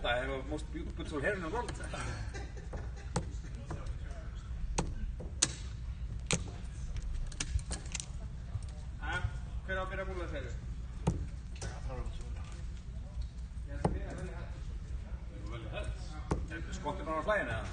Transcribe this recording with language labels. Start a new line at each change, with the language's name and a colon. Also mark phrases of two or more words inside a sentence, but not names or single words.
English: I have the most beautiful hair in the world.
Icelandic: Hver á að byrja að búla þeirri? Skottir bara á flæðinu eða?